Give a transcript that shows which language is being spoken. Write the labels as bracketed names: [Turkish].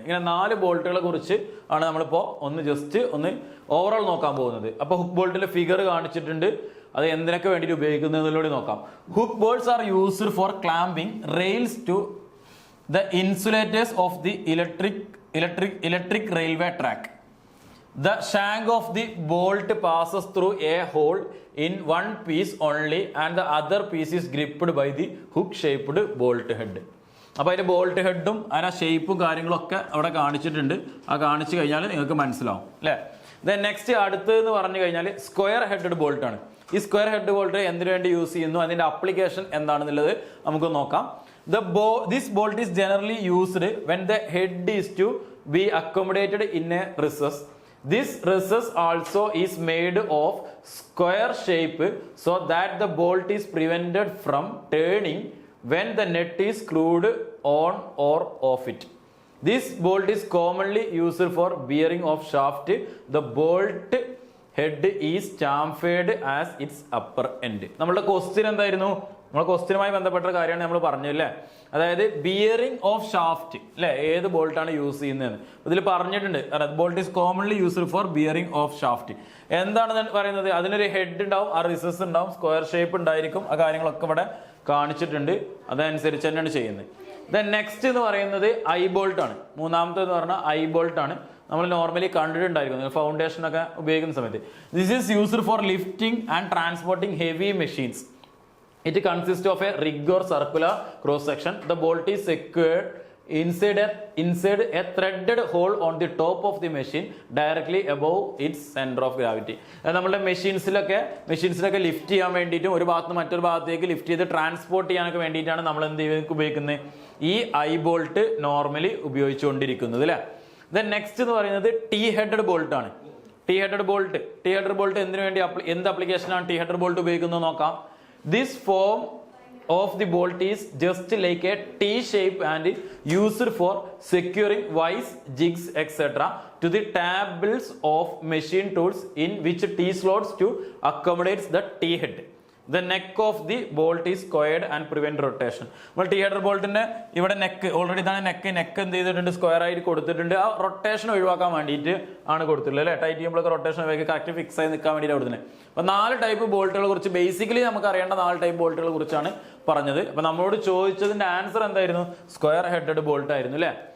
[Malayalam] ഇങ്ങനെ 4 ബോൾട്ടുകളെ കുറിച്ച് ആണ് നമ്മളിപ്പോൾ ജസ്റ്റ് ഒന്ന് ഓവറോൾ നോക്കാൻ പോകുന്നത്. അപ്പോൾ ഹുക്ക് ബോൾട്ടിന്റെ ഫിഗർ കാണിച്ചിട്ടുണ്ട്, അത് എന്തിനൊക്കെ വേണ്ടിയിട്ട് ഉപയോഗിക്കുന്നതിലൂടെ നോക്കാം. [English] Hook bolts are used for clamping rails to the insulators of the electric electric railway track. The shank of the bolt passes through a hole in one piece only and the other piece is gripped by the hook-shaped bolt head. [Malayalam] അപ്പോൾ അതിൻ്റെ bolt ഹെഡും അതിന് ഷേപ്പും കാര്യങ്ങളൊക്കെ അവിടെ കാണിച്ചിട്ടുണ്ട്. ആ കാണിച്ചു കഴിഞ്ഞാൽ നിങ്ങൾക്ക് മനസ്സിലാവും അല്ലേ. ദെൻ നെക്സ്റ്റ് അടുത്തതെന്ന് പറഞ്ഞു കഴിഞ്ഞാൽ സ്ക്വയർ ഹെഡഡ് ബോൾട്ടാണ്. ഈ സ്ക്വയർ ഹെഡ് ബോൾട്ട് എന്തിനു വേണ്ടി യൂസ് ചെയ്യുന്നു, അതിൻ്റെ അപ്ലിക്കേഷൻ എന്താണെന്നുള്ളത് നമുക്ക് നോക്കാം. [English] This bolt is generally used when the head is to be accommodated in a recess. This recess also is made of square shape so that the bolt is prevented from turning when the net is screwed on or off it. This bolt is commonly used for bearing of shaft. The bolt head is chamfered as its upper end. [Malayalam] നമ്മളുടെ question എന്തായിരുന്നു? നമ്മളെ ക്വസ്റ്റ്യനുമായി ബന്ധപ്പെട്ട കാര്യമാണ് നമ്മൾ പറഞ്ഞല്ലേ. അതായത് bearing of shaft അല്ലെ, ഏത് ബോൾട്ടാണ് യൂസ് ചെയ്യുന്നതെന്ന് ഇതിൽ പറഞ്ഞിട്ടുണ്ട്. [English] Bolt is commonly used for bearing of shaft. [Malayalam] എന്താണ് പറയുന്നത്? അതിനൊരു ഹെഡ് ഉണ്ടാവും, ആ റിസസ് ഉണ്ടാവും, സ്ക്വയർ ഷേപ്പ് ഉണ്ടായിരിക്കും. ആ കാര്യങ്ങളൊക്കെ ഇവിടെ കാണിച്ചിട്ടുണ്ട്. അതനുസരിച്ച് തന്നെയാണ് ചെയ്യുന്നത്. ദെൻ നെക്സ്റ്റ് എന്ന് പറയുന്നത് ഐ ബോൾട്ട് ആണ്. മൂന്നാമത്തെ എന്ന് പറഞ്ഞാൽ ഐ ബോൾട്ട് ആണ്. നമ്മൾ നോർമലി കണ്ടിട്ടുണ്ടായിരിക്കും ഫൗണ്ടേഷൻ ഒക്കെ ഉപയോഗിക്കുന്ന സമയത്ത്. [English] This is used for lifting and transporting heavy machines. It consists of a rig or circular cross section. The bolt is secured inside a threaded hole on the top of the machine directly above its center of gravity. [Malayalam] നമ്മുടെ മെഷീൻസിലൊക്കെ lift ചെയ്യാൻ വേണ്ടിയിട്ടും ഒരു ഭാഗത്ത് നിന്ന് മറ്റൊരു ഭാഗത്തേക്ക് lift ചെയ്ത് transport ചെയ്യാനൊക്കെ വേണ്ടിയിട്ടാണ് നമ്മൾ എന്ത് ഉപയോഗിക്കുന്നത്, ഈ ഐ ബോൾട്ട് നോർമലി ഉപയോഗിച്ചുകൊണ്ടിരിക്കുന്നത് അല്ലേ. ദെൻ നെക്സ്റ്റ് എന്ന് പറയുന്നത് ടി ഹെഡഡ് ബോൾട്ട് ആണ്. ടി ഹെഡഡ് ബോൾട്ട് എന്തിനു വേണ്ടി എന്ത് ആപ്ലിക്കേഷനാണ് ടി ഹെഡഡ് ബോൾട്ട് ഉപയോഗിക്കുന്നത് നോക്കാം. [English] This form of the bolt is just like a T shape and used for securing wires, jigs, etc. to the tables of machine tools in which T slots to accommodate the T head. The neck of the bolt is squared and prevent rotation. [Malayalam] നമ്മൾ T header ബോൾട്ടിന്റെ ഇവിടെ neck already ഇതാണ് neck എന്ത് ചെയ്തിട്ടുണ്ട്, square ആയിട്ട് കൊടുത്തിട്ടുണ്ട്. ആ rotation ഒഴിവാക്കാൻ വേണ്ടിയിട്ട് ആണ് കൊടുത്തിട്ടുള്ളത് അല്ലേ. ടൈറ്റ് ചെയ്യുമ്പോഴൊക്കെ റൊട്ടേഷൻ ഒഴിവാക്കി കറക്റ്റ് ഫിക്സ് ആയി നിൽക്കാൻ വേണ്ടിയിട്ട് കൊടുക്കുന്നത്. അപ്പോൾ 4 ടൈപ്പ് ബോൾട്ടുകളെ കുറിച്ച് ബേസിക്കലി നമുക്ക് അറിയേണ്ട 4 ടൈപ്പ് ബോൾട്ടുകളെ കുറിച്ചാണ് പറഞ്ഞത്. അപ്പോൾ നമ്മളോട് ചോദിച്ചതിന്റെ ആൻസർ എന്തായിരുന്നു? സ്ക്വയർ ഹെഡഡ് ബോൾട്ട് ആയിരുന്നു അല്ലേ.